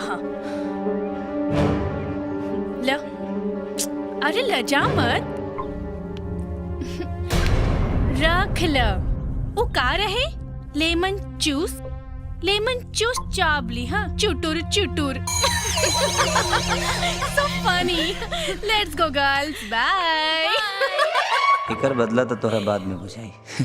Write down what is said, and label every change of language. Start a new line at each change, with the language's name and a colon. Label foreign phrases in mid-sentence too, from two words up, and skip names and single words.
Bhojpuri: हाँ ल, अरे लजा मत, रख ल। वो का रहे?
English: lemon juice
Bhojpuri: चाबली। हाँ चुटुर चुटुर।
English: So funny. Let's go girls. Bye.
Bhojpuri: इकर बदला तो तोरा बाद में हो जाई।